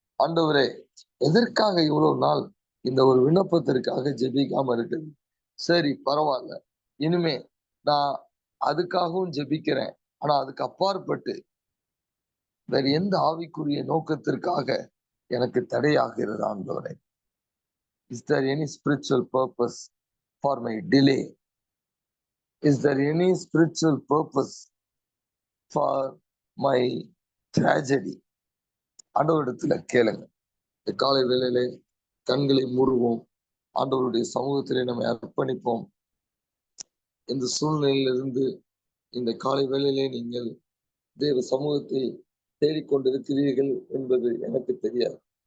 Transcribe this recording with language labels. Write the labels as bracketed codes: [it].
[ta] ஆண்டவரே, எதற்காக இவ்வளவு நாள் இந்த ஒரு விண்ணப்பத்திற்காக ஜெபிக்காம இருக்குது? சரி பரவால்ல. இனிமே நான் அதுக்காகவும் ஜெபிக்கிறேன். ஆனா அதுக்கு அப்பாற்பட்டு வேற எந்த ஆவிக்குரிய நோக்கத்திற்காக எனக்கு தடையாகிறது ஆண்டவரே? [en] Is there any spiritual purpose for my delay? Is there any spiritual purpose for my tragedy? [ta] ஆண்டவரிடத்துல கேளுங்க. இந்த காலை வேளையிலே கண்களை மூடுவோம். ஆண்டவருடைய சமூகத்திலே நம்மை அர்ப்பணிப்போம். இந்த சூழ்நிலையிலிருந்து இந்த காலை வேளையிலே நீங்கள் தேவ சமூகத்தை தேடிக்கொண்டிருக்கிறீர்கள் என்பது எனக்கு தெரியாது.